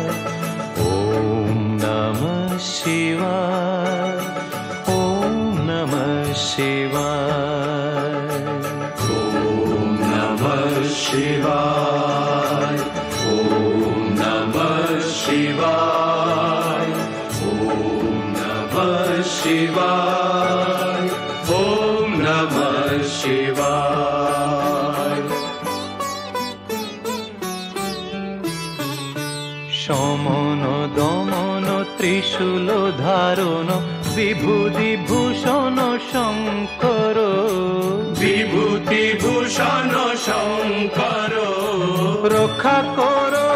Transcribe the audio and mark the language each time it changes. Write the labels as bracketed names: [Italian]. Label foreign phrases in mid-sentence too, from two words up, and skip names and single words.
[Sanskrit] ॐ नमः शिवाय ॐ नमः शिवाय ॐ नमः शिवाय ॐ नमः शिवाय ॐ नमः शिवाय ॐ नमः शिवाय সমন দমন ত্রিশূল ধারণ বিভূতি ভূষণ শঙ্কর বিভূতি ভূষণ শঙ্কর রক্ষা কর